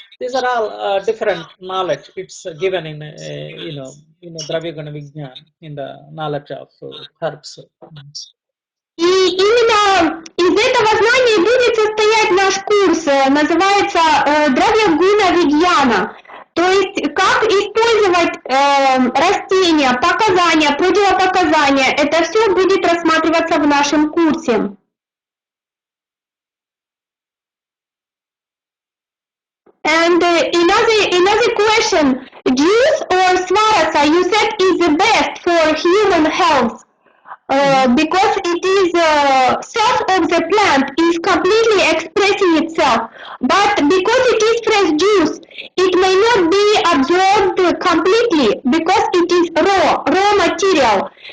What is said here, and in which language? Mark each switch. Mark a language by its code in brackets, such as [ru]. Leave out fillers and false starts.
[en] These are all different knowledge. It's given in Dravya Guna Vignan, in the knowledge of herbs. [ru] и именно из этого знания будет состоять наш курс, называется Дравья Гуна Вигьяна. То есть, как использовать растения, показания, противопоказания, это все будет рассматриваться в нашем курсе. [en] And another question, juice or swarasa, you said is the best for human health. Because it is self of the plant is completely expressing itself, but because it is fresh juice, it may not be absorbed completely because it is raw material.